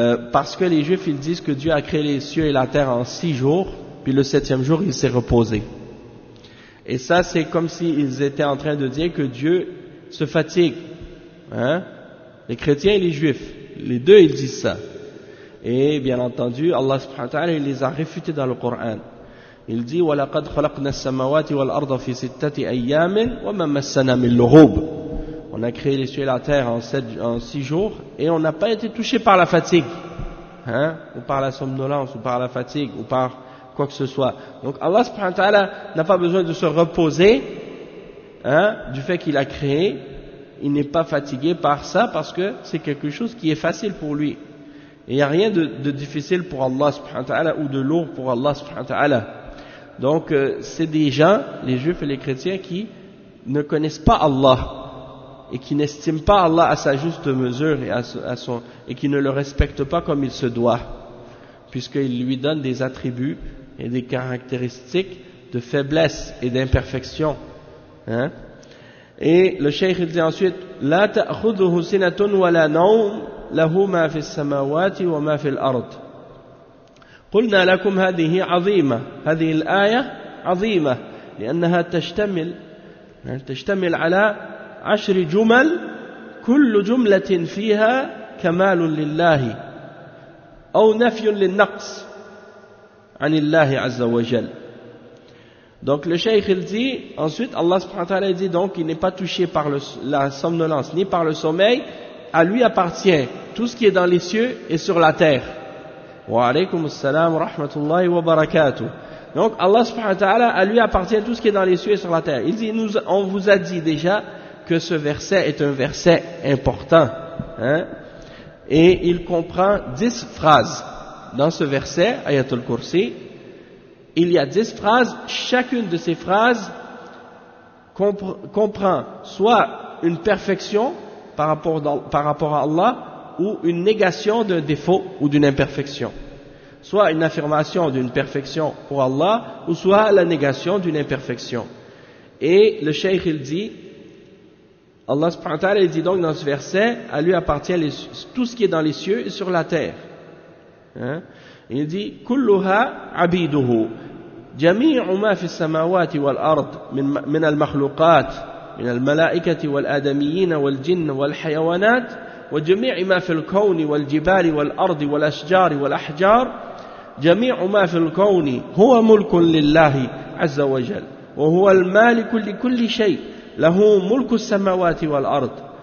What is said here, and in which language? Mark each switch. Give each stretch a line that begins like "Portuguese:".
French: parce que les Juifs ils disent que Dieu a créé les cieux et la terre en 6 jours, puis le 7e jour il s'est reposé. Et ça c'est comme s'ils étaient en train de dire que Dieu se fatigue. Hein? Les chrétiens et les Juifs, les deux ils disent ça. Et bien entendu, Allah subhanahu wa ta'ala il les a réfutés dans le Coran. Il dit
Arabic: وَلَقَدْ خَلَقْنَا السَّمَاوَاتِ وَالْأَرْضَ فِي 6 أَيَّامٍ وَمَا مَسَّنَا مِن لُغُوبٍ.
French: On a créé les cieux et la terre en 6 jours et on n'a pas été touché par la fatigue, hein, ou par la somnolence, ou par la fatigue, ou par quoi que ce soit. Donc Allah subhanahu wa ta'ala n'a pas besoin de se reposer, hein, du fait qu'il a créé. Il n'est pas fatigué par ça parce que c'est quelque chose qui est facile pour lui. Et il n'y a rien de difficile pour Allah subhanahu wa ta'ala ou de lourd pour Allah subhanahu wa ta'ala. Donc c'est des gens, les Juifs et les chrétiens, qui ne connaissent pas Allah et qui n'estiment pas Allah à sa juste mesure et qui ne le respectent pas comme il se doit, puisqu'il lui donne des attributs et des caractéristiques de faiblesse et d'imperfection. Hein? Et le cheikh il dit ensuite
Arabic: لا تأخذه سنة ولا نوم له ما في السماوات وما في الأرض. قلنا لكم هذه عظيمة، هذه الآية عظيمة لأنها تشتمل على 10 جمل كل جملة فيها كمال لله أو نفي للنقص عن الله عز وجل.
French: Donc le cheikh il dit, ensuite Allah subhanahu wa ta'ala dit donc il n'est pas touché par la somnolence ni par le sommeil, à lui appartient tout ce qui est dans les cieux et sur la terre.
Arabic: Wa alaykum assalam wa rahmatullahi wa barakatuh.
French: Donc Allah subhanahu wa ta'ala, à lui appartient tout ce qui est dans les cieux et sur la terre. Il dit, on vous a dit déjà que ce verset est un verset important, hein, et il comprend 10 phrases. Dans ce verset, Ayatul Kursi, il y a 10 phrases, chacune de ces phrases comprend soit une perfection par rapport à Allah ou une négation d'un défaut ou d'une imperfection. Soit une affirmation d'une perfection pour Allah ou soit la négation d'une imperfection. Et le cheikh il dit, Allah subhanahu wa ta'ala il dit donc dans ce verset, à lui appartient tout ce qui est dans les cieux et sur la terre. Hein? Il dit
Arabic: كلها عبيده جميع ما في السماوات والأرض من المخلوقات من الملائكة والآدميين والجن والحيوانات وجميع ما في الكون والجبال والأرض والأشجار والأحجار جميع ما في الكون هو ملك لله عز وجل وهو المالك لكل شيء له ملك السماوات والأرض